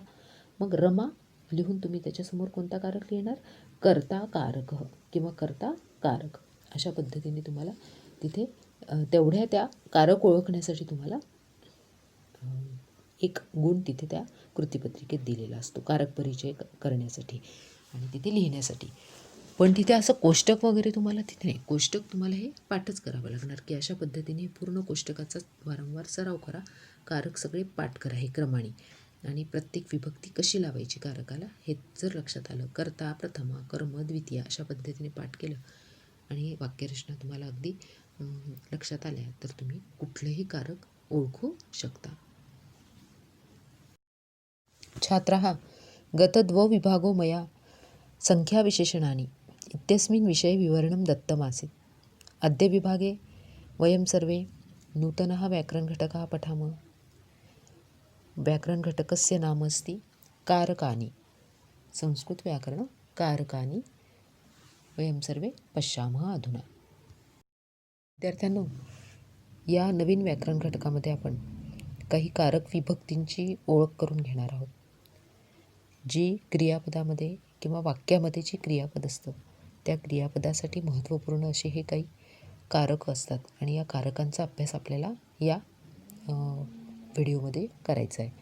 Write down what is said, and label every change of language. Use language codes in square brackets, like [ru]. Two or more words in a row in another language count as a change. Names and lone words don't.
[mr] मग रमा लिहून तुम्ही त्याच्यासमोर कोणता कारक लिहिणार कर्ता कारक किंवा कर्ता कारक अशा पद्धतीने तुम्हाला तिथे तेवढ्या त्या कारक ओळखण्यासाठी तुम्हाला एक गुण तिथे त्या कृतीपत्रिकेत दिलेला असतो कारक परिचय करण्यासाठी आणि तिथे लिहिण्यासाठी. पण तिथे असं कोष्टक वगैरे तुम्हाला तिथे नाही. कोष्टक तुम्हाला हे पाठच करावं लागणार की अशा पद्धतीने पूर्ण कोष्टकाचा वारंवार सराव करा. कारक सगळे पाठ करा हे क्रमाने आणि प्रत्येक विभक्ती कशी लावायची कारकाला हे जर लक्षात आलं, कर्ता, प्रथमा, कर्म, द्वितीया अशा पद्धतीने पाठ केलं आणि वाक्यरचना तुम्हाला अगदी लक्षात आल्या तर तुम्ही कुठलेही कारक ओळखू शकता. [sa] छात्रः गतद्वौ विभागो मया संख्याविशेषणानि इत्यस्मिन् विषये विवरणं दत्तमासीत्. अद्य विभागे वयं सर्वे नूतनः व्याकरणघटकः पठामः. व्याकरणघटकस्य नाम अस्ति कारकानि. संस्कृतव्याकरण कारकानि वयं सर्वे पश्यामः अधुना. [mr] विद्यार्थ्यांनो, या नवीन व्याकरण घटकामध्ये आपण काही कारक विभक्तींची ओळख करून घेणार आहोत. जी क्रियापदामध्ये किंवा वाक्यामध्ये जी क्रियापद असतं त्या क्रियापदासाठी महत्त्वपूर्ण असे हे काही कारक असतात आणि या कारकांचा अभ्यास आपल्याला या व्हिडिओमध्ये करायचा आहे.